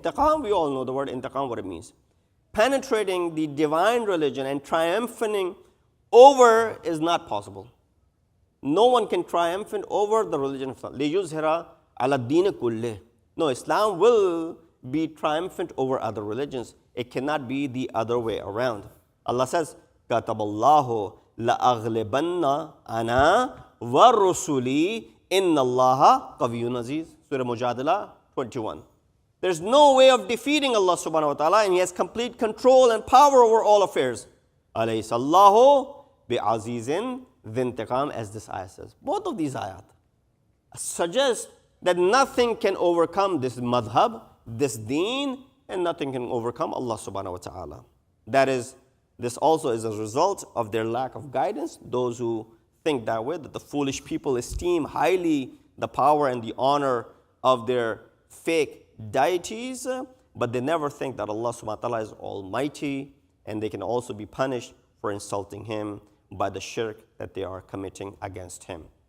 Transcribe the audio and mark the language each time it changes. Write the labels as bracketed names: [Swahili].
[English] Intiqam, we all know the word Intiqam, what it means. Penetrating the divine religion and triumphing over is not possible. No one can triumphant over the religion of Islam. [Arabic] لِيُزْهِرَ عَلَى الدِّينِ كُلِّهِ. [English] No, Islam will be triumphant over other religions. It cannot be the other way around. Allah says, [Arabic] كَتَبَ اللَّهُ لَأَغْلِبَنَّ أَنَا وَالرُّسُلِي إِنَّ اللَّهَ قَوِيٌّ عَزِيزٌ. [English] Surah Mujadala 21. There's no way of defeating Allah subhanahu wa ta'ala, and He has complete control and power over all affairs. [Arabic] أَلَيْسَ اللَّهُ بِعَزِيزٍ ذِي انْتِقَامٍ, [English] as this ayah says. Both of these ayat suggest that nothing can overcome this madhab, this deen, and nothing can overcome Allah subhanahu wa ta'ala. This also is a result of their lack of guidance. Those who think that way, that the foolish people esteem highly the power and the honor of their fake deities, but they never think that Allah subhanahu wa ta'ala is almighty, and they can also be punished for insulting Him by the shirk that they are committing against Him.